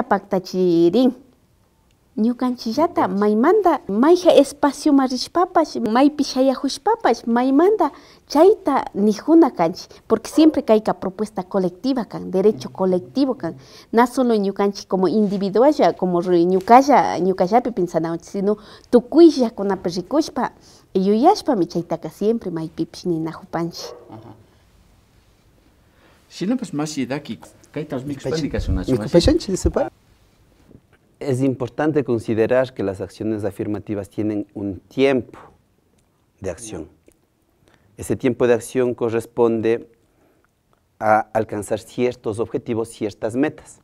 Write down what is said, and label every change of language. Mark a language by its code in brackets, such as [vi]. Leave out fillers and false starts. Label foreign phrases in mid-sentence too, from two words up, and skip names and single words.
[qu] paktachirin ñukanchillata maymanta mayja espacio marishpapash maypish hayajushpapash maymanta chayta nijuna kanchi, [es] porque siempre [qu] kayka [es] propuesta colectiva [qu] kan, [es] derecho colectivo [qu] kan, na solo ñukanchi como individualla, como ñukallapi pensanawchi, sino tukuylla kunapi rikushpa yuyashpami chaytaka siempre maypipish ninajupanchi. Shinapas mashidaki kaytas [es] Es importante considerar que las acciones afirmativas tienen un tiempo de acción. Ese tiempo de acción corresponde a alcanzar ciertos objetivos, ciertas metas.